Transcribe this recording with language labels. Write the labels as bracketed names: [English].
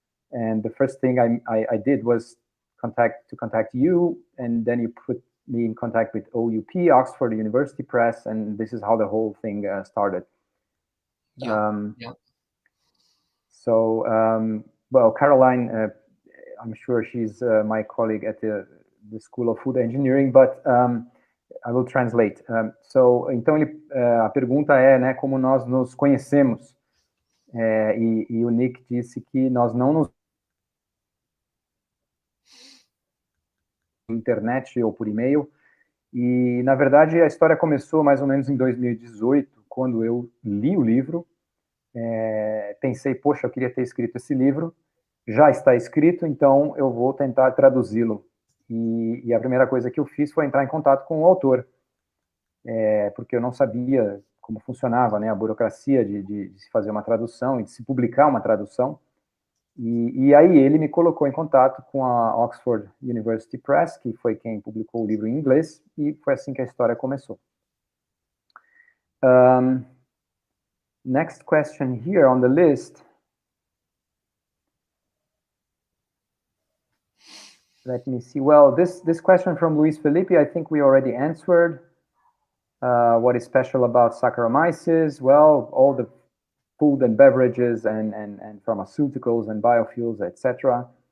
[English] And the first thing I did was contact you, and then you put me in contact with OUP, Oxford University Press, and this is how the whole thing started. So, well, Caroline, I'm sure she's my colleague at the School of Food Engineering, but I will translate. [Portuguese] Então, a pergunta é, né, como nós nos conhecemos. E o Nick disse que nós não nos internet ou por e-mail, e na verdade a história começou mais ou menos em 2018, quando eu li o livro, pensei, poxa, eu queria ter escrito esse livro, já está escrito, então eu vou tentar traduzi-lo, e a primeira coisa que eu fiz foi entrar em contato com o autor, porque eu não sabia como funcionava, né, a burocracia de se fazer uma tradução e de se publicar uma tradução. E aí ele me colocou em contato com a Oxford University Press, que foi quem publicou o livro em inglês, e foi assim que a história começou. [English] Next question here on the list. Let me see. Well, this question from Luis Felipe, I think we already answered. What is special about Saccharomyces? Well, all the food and beverages and pharmaceuticals and biofuels, etc.